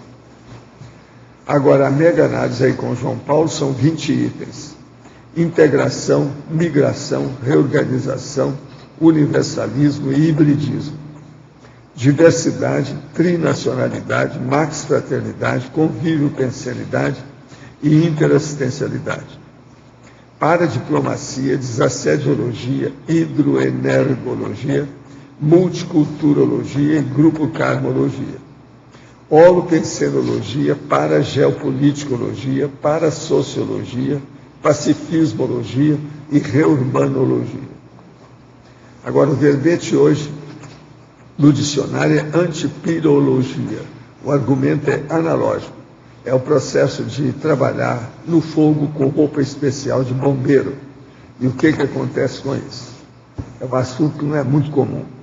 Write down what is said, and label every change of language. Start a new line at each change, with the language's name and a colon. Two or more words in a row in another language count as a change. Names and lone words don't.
Portuguese: Agora, a mega análise aí com João Paulo são 20 itens. Integração, migração, reorganização, universalismo e hibridismo. Diversidade, trinacionalidade, max-fraternidade, convívio-pensenidade e interassistencialidade. Paradiplomacia, desassediologia, hidroenergologia, multiculturologia e grupo-karmologia. Holopensenologia, parageopoliticologia, parasociologia, pacifismologia e reurbanologia. Agora, o verbete hoje no dicionário é antipirologia. O argumento é analógico. É o processo de trabalhar no fogo com roupa especial de bombeiro. E o que acontece com isso? É um assunto que não é muito comum.